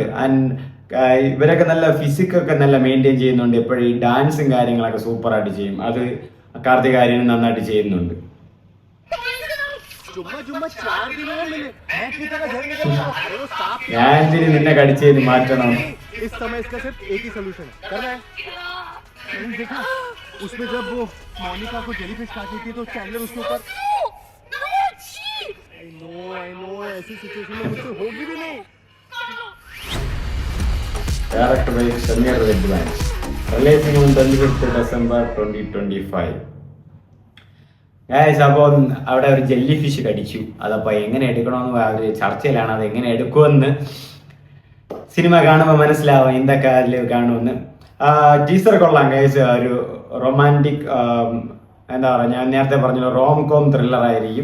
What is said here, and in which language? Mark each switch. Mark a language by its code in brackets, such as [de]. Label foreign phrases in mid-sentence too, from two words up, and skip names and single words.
[ml] ഇവരൊക്കെ നല്ല ഫിസിക്കൊക്കെ നല്ല മെയിൻറ്റെയിൻ ചെയ്യുന്നുണ്ട്. എപ്പോഴും ഈ ഡാൻസും കാര്യങ്ങളൊക്കെ സൂപ്പറായിട്ട് ചെയ്യും. അത് കാർത്തിക് ആര്യനും നന്നായിട്ട് ചെയ്യുന്നുണ്ട്. ഞാൻ എന്തിന് നിന്നെ കടിച്ചതിന് മാറ്റണം. [hi] उसमें जब वो मोनिका को जेलीफिश काटी थी तो चैंडलर उसके ऊपर [en] I know [hi] ऐसी सिचुएशन में मुझसे होगी भी नहीं. [en] Directed by Samir Viద్వాൻ. Releasing on 25th December 2025. [ml] അപ്പോൾ അവിടെ ഒരു ജെല്ലി ഫിഷ് കടിച്ചു. അതപ്പോൾ എങ്ങനെ എടുക്കണമെന്ന് അവർ ചർച്ചയിലാണ്. അത് എങ്ങനെ എടുക്കുമെന്ന് സിനിമ കാണുമ്പോൾ മനസ്സിലാവും എന്തൊക്കെ അതിൽ കാണുമെന്ന്. ടീസർ കൊള്ളാം ഗൈസ്. ഒരു റൊമാൻറ്റിക്, എന്താ പറയുക, ഞാൻ നേരത്തെ പറഞ്ഞ [en] rom com thriller [ml] ആയിരിക്കും.